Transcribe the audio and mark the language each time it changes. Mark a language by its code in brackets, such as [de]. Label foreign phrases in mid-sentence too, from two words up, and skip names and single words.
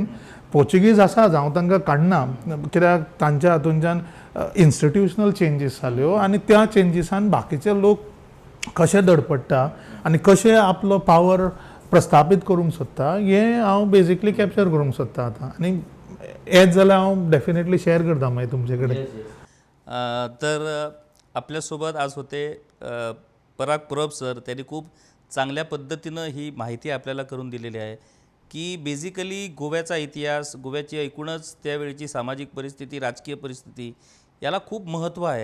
[kok] पोर्चुगीज आसात, हांव तांकां काडना, कित्याक तांच्या हातूंच्यान [en] institutional changes [kok] जाल्यो आनी त्या चेंजीसान बाकीचे लोक कशे धडपडटा आनी कशे आपलो पावर प्रस्थापीत करूंक सोदता हें हांव [en] basically capture [kok] करूंक सोदता आतां. आनी हेंच जाल्यार हांव [en] definitely share [kok] करता मागीर तुमचे कडेन. [mr] तर आपल्यासोबत आज होते पराग परब सर. त्यांनी खूप चांगल्या पद्धतीनं ही माहिती आपल्याला करून दिलेली आहे की बेसिकली गोव्याचा इतिहास, गोव्याची एकूणच त्यावेळची सामाजिक परिस्थिती, राजकीय परिस्थिती याला खूप महत्त्व आहे.